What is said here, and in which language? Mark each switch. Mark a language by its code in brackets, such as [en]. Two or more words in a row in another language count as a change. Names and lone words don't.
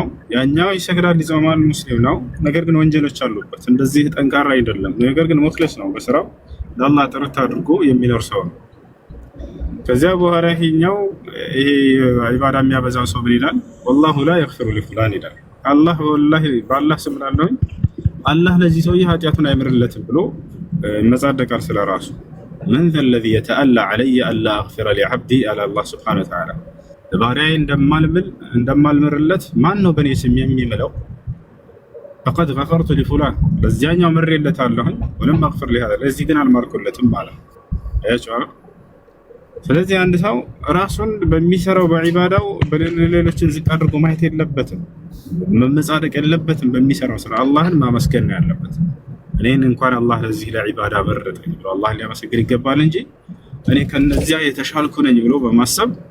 [am] ያኛው ይሰግዳል፣ ይጾማል፣ ሙስሊም ነው፣ ነገር ግን ወንጀሎች አሉበት። እንደዚህ ጠንካራ አይደለም፣ ነገር ግን ሙኽሊስ ነው፣ በስራው ለአላህ ጥርት አድርጎ የሚኖር ሰው ነው። ከዚያ በኋላ ይሄኛው ይሄ ዒባዳ የሚያበዛው ሰው ምን ይላል? [ar] والله لا يغفر لفلان [am] ይላል። አላህ ወላሂ በአላህ ስም እላለሁኝ አላህ ለዚህ ሰውዬ ኃጢአቱን አይምርለትም ብሎ ይመጻደቃል ስለራሱ። [ar] من ذا الذي يتألى علي ألا أغفر لعبدي على الله سبحانه وتعالى [am] ባሪያዬ እንደማልምርለት ማን ነው በእኔ ስም የሚምለው? [ar] فقد غفرت لفلان [am] ለዚያኛው ምሬለታለሁኝ ወለም [ar] أغفر لهذا [am] ለዚህ ግን አልማርኩለትም ማለት ነው። አያችሁ አይደል? ስለዚህ አንድ ሰው ራሱን በሚሰራው በዒባዳው በሌሎችን ዝቅ አድርጎ ማየት የለበትም፣ መመጻደቅ የለበትም። በሚሰራው ስራ አላህን ማመስገን ነው ያለበት። እኔን እንኳን አላህ ለዚህ ለዒባዳ በረደኝ ብሎ አላህ ሊያመሰግን ይገባል እንጂ እኔ ከነዚያ የተሻልኩ ነኝ ብሎ በማሰብ